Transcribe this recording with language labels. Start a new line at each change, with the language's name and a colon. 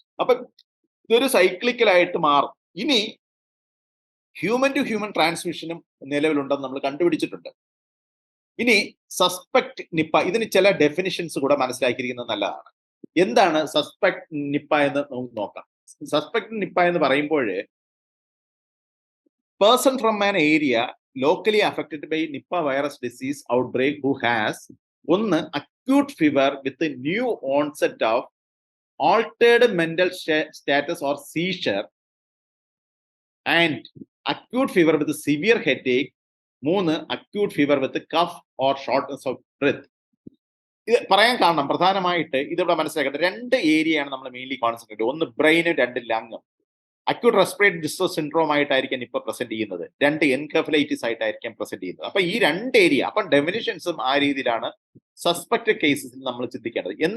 Malayalam: അപ്പൊ ഇതൊരു സൈക്ലിക്കലായിട്ട് മാറും. ഇനി ഹ്യൂമൻ ടു ഹ്യൂമൻ ട്രാൻസ്മിഷനും നിലവിലുണ്ടെന്ന് നമ്മൾ കണ്ടുപിടിച്ചിട്ടുണ്ട്. ഇനി സസ്പെക്ട് നിപ്പ, ഇതിന് ചില ഡെഫിനിഷൻസ് കൂടെ മനസ്സിലാക്കിയിരിക്കുന്നത് നല്ലതാണ്. എന്താണ് സസ്പെക്ട് നിപ്പ എന്ന് നമുക്ക് നോക്കാം.
English: suspect Nipah
Malayalam: എന്ന് പറയുമ്പോൾ
English: person from an area locally affected by Nipah virus disease outbreak who has
Malayalam: ഒന്ന്
English: acute fever with a new onset of altered mental status or seizure, and acute fever with a severe headache. 3, acute fever with a cough or shortness of breath.
Malayalam: ഇത് പറയാൻ കാരണം പ്രധാനമായിട്ട് ഇതിവിടെ മനസ്സിലാക്കേണ്ട 2 ഏരിയയാണ് നമ്മൾ mainly concentrate. ഒന്ന് ബ്രെയിനും, 2 ലങ്ങും. അക്യൂട്ട് റെസ്പിറേറ്ററി ഡിസ്ട്രസ് സിൻഡ്രോം ആയിട്ടായിരിക്കും ഇപ്പൊ പ്രസന്റ് ചെയ്യുന്നത്, 2 എൻകെഫലൈറ്റിസ് ആയിട്ടായിരിക്കും പ്രസന്റ് ചെയ്യുന്നത്. അപ്പൊ ഈ 2 ഏരിയ, അപ്പൊ ഡെഫിനിഷൻസും ആ രീതിയിലാണ് സസ്പെക്റ്റഡ് കേസസിൽ നമ്മൾ ചിന്തിക്കേണ്ടത്.